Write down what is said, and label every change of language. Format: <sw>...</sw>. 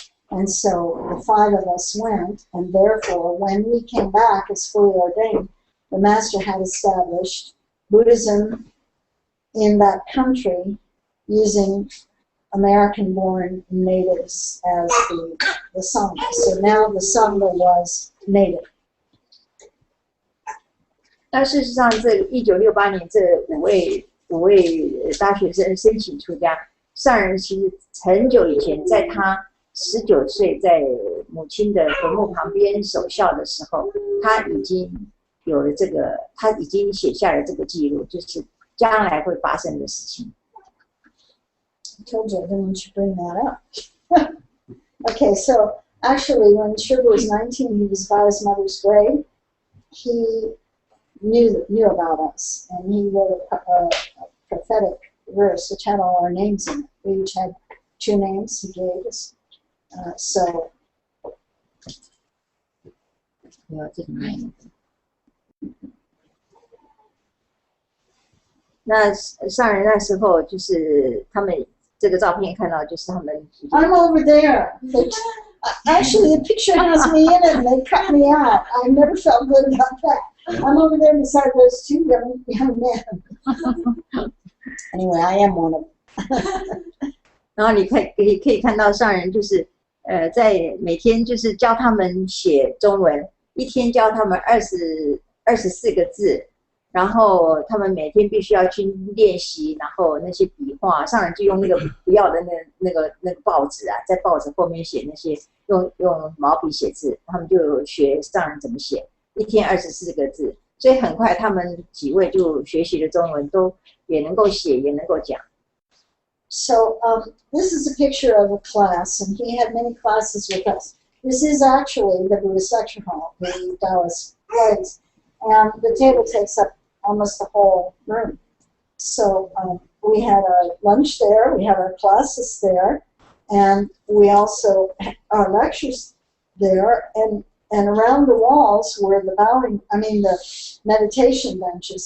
<en>And so the 5 of us went, and therefore when we came back as fully ordained, the Master had established Buddhism in that country using American-born natives as the Sangha. So now the Sangha was native.</en> <zh>那事实上，这1968年这五位大学生申请出家，上人其实很久以前，在他19岁在母亲的坟墓旁边守孝的时候，他已经有了他已经写下了这个记录，就是将来会发生的事情。</zh> <en>I told you I didn't want you to bring that up. Okay, so actually when Shiva was 19, he was by his mother's grave. He knew about us, and he wrote a prophetic verse which had all our names in it. We each had 2 names he gave us. So</en> <zh>那上人那时候就是他们这个照片看到，就是他们。</zh> <en>I'm over there. Actually, the picture has me in it, and they cut me out. I never felt good about that. I'm over there beside those 2 young men. Anyway, I am one of them.</en> <zh>然后你可以看到上人就是在每天就是教他们写中文，一天教他们24个字，然后他们每天必须要去练习，然后那些笔画，上人就用那个不要的那个报纸啊，在报纸后面写那些用毛笔写字，他们就学上人怎么写，一天24个字，所以很快他们几位就学习了中文，都也能够写，也能够讲。</zh> <en>So this is a picture of a class, and he had many classes with us. This is actually the Buddhist lecture hall, the Taoist place, and the table takes up almost the whole room. So we had our lunch there, we had our classes there, and we also had our lectures there, and around the walls were the meditation benches.</en>